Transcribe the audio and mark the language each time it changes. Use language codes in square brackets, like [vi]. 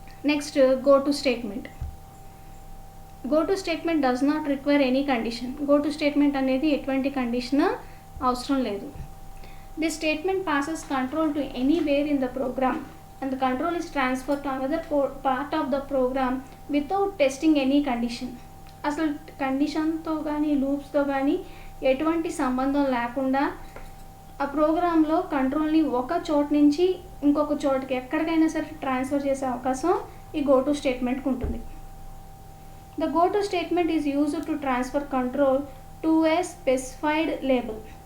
[en] Next go to statement. Go to statement does not require any condition. [te] Go to statement అనేది ఎటువంటి condition అవసరం లేదు. [en] This statement passes control to anywhere in the program and the control is transferred to another part of the program without testing any condition. [te] అసలు కండిషన్తో కానీ లూప్స్తో కానీ ఎటువంటి సంబంధం లేకుండా ఆ ప్రోగ్రాంలో కంట్రోల్ని ఒక చోటు నుంచి ఇంకొక చోటుకి ఎక్కడికైనా సరే ట్రాన్స్ఫర్ చేసే అవకాశం ఈ గో టు స్టేట్మెంట్కి ఉంటుంది. [en] The go to statement is used to transfer control to a specified label.